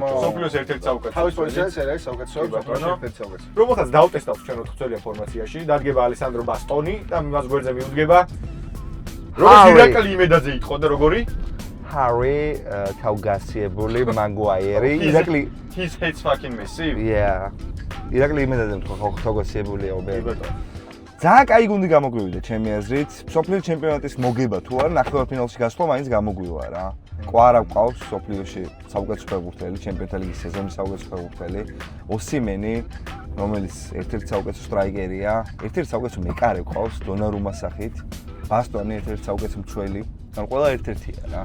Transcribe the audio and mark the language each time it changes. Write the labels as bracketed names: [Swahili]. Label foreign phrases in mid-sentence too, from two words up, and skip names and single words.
[Georgian] სოფლიოს ერთ-ერთი საუკეთესო. თავის პოზიციაზე სერია საუკეთესო, ერთ-ერთი საუკეთესო. რომელსაც დავტესტავთ ჩვენ 4 წელია ფორმაციაში, დადგება ალესანდრო ბასტონი და მას გვერდზე მიუდგება როგორც ირაკლი იმედაძე იყო და როგორი? ჰარი თავგასიებული მაგუაიერი. ირაკლი [English] his head's fucking massive. Yeah. [Georgian] ირაკლი იმედაძე თქვა ხო თავგასიებულია ობე. ძალიან კაი გუნდი გამოგვივიდა ჩემი აზრით. სოფლიო ჩემპიონატის მოგება თუ არა, ნახევარფინალში გასვლა მაინც გამოგვივა რა. კვარა ყავს სოფლიოში საუკეთესო ფეხბურთელი, ჩემპიონთა ლიგის სეზონის საუკეთესო ფეხბურთელი, ოსიმენი, რომელიც ერთ-ერთი საუკეთესო სტრაიკერია, ერთ-ერთი საუკეთესო მეკარე ყავს დონარუმას სახით, ბასტონი ერთ-ერთი საუკეთესო მცველი, ან ყველა ერთ-ერთია რა.